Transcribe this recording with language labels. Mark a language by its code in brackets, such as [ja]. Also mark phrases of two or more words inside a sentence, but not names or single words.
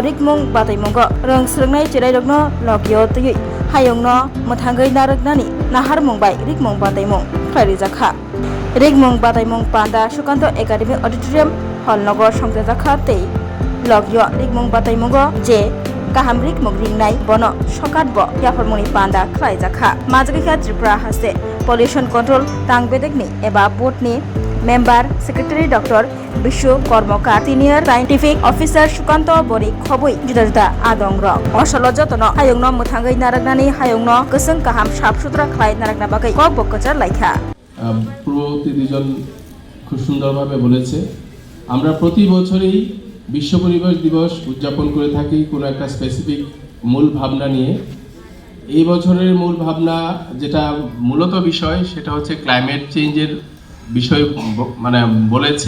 [trp] rikmung bataimungo rong srungnai chirai rokno lokyo tui hayongno muthangai naraknani nahar mumbai rikmung bataimung khairijaka Rigmung Bataimung Panda Sukanto Academy Auditorium Hall Nogor Songtejaka tei Logyo Rigmung Bataimungo je Kaham Rigmung Ringnai Bono Sokatbo Yaformuni Panda Khlaijaka Majgikha Tripura haste Pollution Control Tang Bedekni eba board ni [en] Member Secretary [trp] Dr. Bishu Kormokar [en] Senior Scientific Officer [trp] Sukanto Bori Khoboi juda juda adong rok osolo jotono hayongno muthangai naraknani hayongno kusung kaham sap sutra khlai narakna bagai kok bokkochar laikha [bn] প্রতিদিন খুব সুন্দরভাবে বলেছে আমরা প্রতি বছরই বিশ্ব পরিবেশ দিবস উদযাপন করে থাকি কোনো একটা স্পেসিফিক মূল ভাবনা নিয়ে এই বছরের মূল ভাবনা যেটা মূলত বিষয় সেটা হচ্ছে [en] climate change's [bn] বিষয় মানে বলেছে